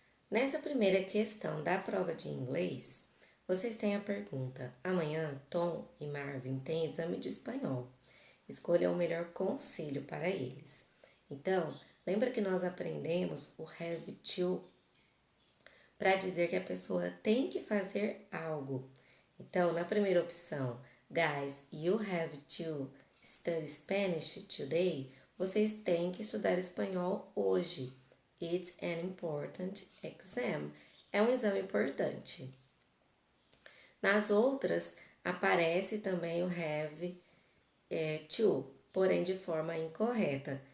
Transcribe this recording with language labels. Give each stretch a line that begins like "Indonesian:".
Portuguese: Nessa primeira questão da prova de inglês, vocês têm a pergunta: amanhã Tom e Marvin têm exame de espanhol. Escolha o melhor conselho para eles. Então, lembra que nós aprendemos o have to para dizer que a pessoa tem que fazer algo. Então, na primeira opção,
English: guys, you have to study Spanish today.
Portuguese: Vocês têm que estudar espanhol hoje.
English: It's an important exam.
Portuguese: É um exame importante. Nas outras, aparece também o have to, porém de forma incorreta.